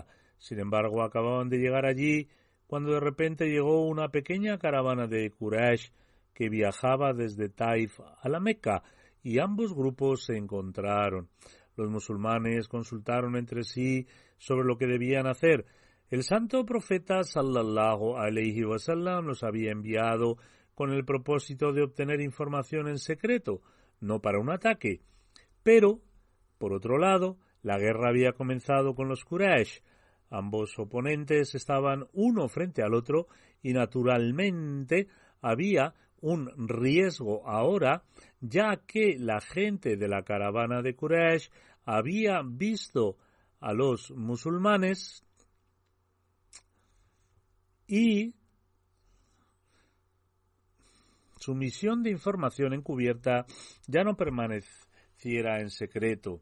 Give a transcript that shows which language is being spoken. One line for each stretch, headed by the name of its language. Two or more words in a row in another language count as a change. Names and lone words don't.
Spanish: Sin embargo, acababan de llegar allí cuando de repente llegó una pequeña caravana de Quraysh que viajaba desde Taif a la Meca, y ambos grupos se encontraron. Los musulmanes consultaron entre sí sobre lo que debían hacer. El santo profeta
Arabic: صلى الله عليه وسلم
Spanish: los había enviado con el propósito de obtener información en secreto, no para un ataque. Pero, por otro lado, la guerra había comenzado con los Quraysh. Ambos oponentes estaban uno frente al otro y naturalmente había un riesgo ahora, ya que la gente de la caravana de Quraysh había visto a los musulmanes y su misión de información encubierta ya no permaneciera en secreto.